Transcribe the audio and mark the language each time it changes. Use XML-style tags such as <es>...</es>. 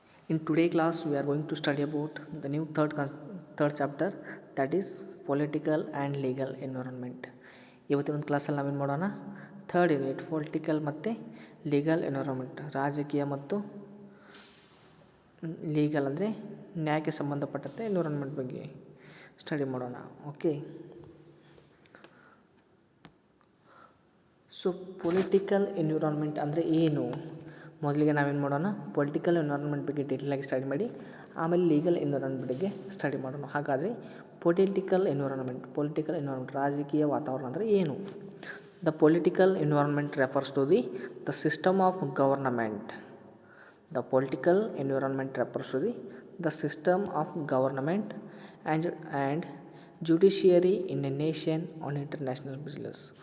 <en>In today class we are going to study about the new third chapter, that is political and legal environment.</en> <kn>ಇವತ್ತಿನ ಒಂದು ಕ್ಲಾಸಲ್ಲಿ ನಾವೇನು ಮಾಡೋಣ, third unit political ಮತ್ತು legal environment, ರಾಜಕೀಯ ಮತ್ತು ಲೀಗಲ್ ಅಂದರೆ ನ್ಯಾಯಕ್ಕೆ ಸಂಬಂಧಪಟ್ಟಂತೆ ಎನ್ವಿರಾನ್ಮೆಂಟ್ ಬಗ್ಗೆ ಸ್ಟಡಿ ಮಾಡೋಣ. ಓಕೆ, ಸೊ ಪೊಲಿಟಿಕಲ್ ಎನ್ವಿರಾನ್ಮೆಂಟ್ ಅಂದರೆ ಏನು? ಮೊದಲಿಗೆ ನಾವೇನು ಮಾಡೋಣ, ಪೊಲಿಟಿಕಲ್ ಎನ್ವಿರಾನ್ಮೆಂಟ್ ಬಗ್ಗೆ ಡೀಟೇಲಾಗಿ ಸ್ಟಡಿ ಮಾಡಿ ಆಮೇಲೆ ಲೀಗಲ್ ಎನ್ವಿರಾನ್ಮೆಂಟ್ ಬಗ್ಗೆ ಸ್ಟಡಿ ಮಾಡೋಣ. ಹಾಗಾದರೆ ಪೊಲಿಟಿಕಲ್ ಎನ್ವಿರಾನ್ಮೆಂಟ್ ರಾಜಕೀಯ ವಾತಾವರಣ ಅಂದರೆ ಏನು?</kn> <en>The political environment refers to the system of government. The political environment refers to the system of government and judiciary in a nation on international business.</en>